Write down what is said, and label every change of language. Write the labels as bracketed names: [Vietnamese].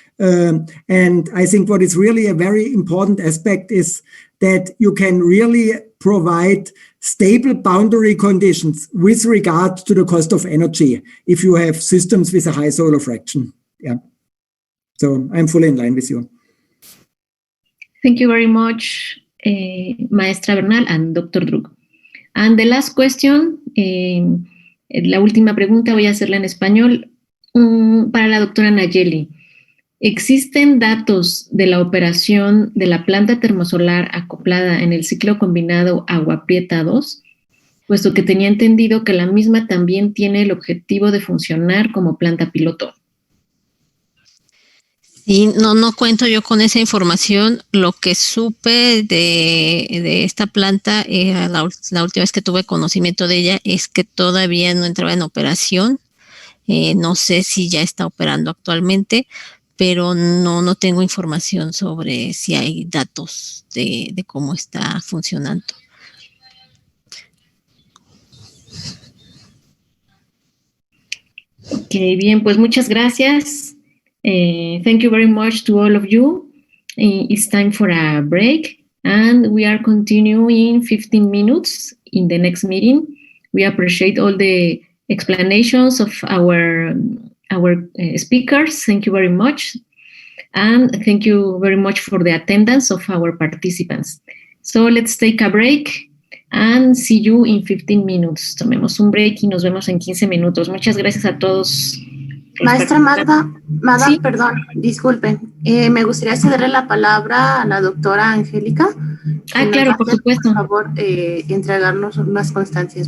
[English] And I think what is really a very important aspect is that you can really provide stable boundary conditions with regard to the cost of energy if you have systems with a high solar fraction. Yeah. So I'm fully in line with you. Thank you very much, Maestra Bernal and Dr. Druk. [Spanish] And the last question, la última pregunta voy a hacerla en español para la doctora Nayeli. ¿Existen datos de la operación de la planta termosolar acoplada en el ciclo combinado Agua Prieta 2? Puesto que tenía entendido que la misma también tiene el objetivo de funcionar como planta piloto. Sí, no cuento yo con esa información. Lo que supe de esta planta, la última vez que tuve conocimiento de ella, es que todavía no entraba en operación. No sé si ya está operando actualmente, pero no tengo información sobre si hay datos de cómo está funcionando. Ok, bien, pues muchas gracias. [English] Thank you very much to all of you. It's time for a break, and we are continuing 15 minutes in the next meeting. We appreciate all the explanations of our speakers. Thank you very much. And thank you very much for the attendance of our participants. So let's take a break and see you in 15 minutes. [Spanish] Tomemos un break y nos vemos en 15 minutos. Muchas gracias a todos. Maestra Magda, ¿Sí? Perdón, disculpen. Me gustaría cederle la palabra a la doctora Angélica. Claro, por supuesto. Por favor, entregarnos unas constancias.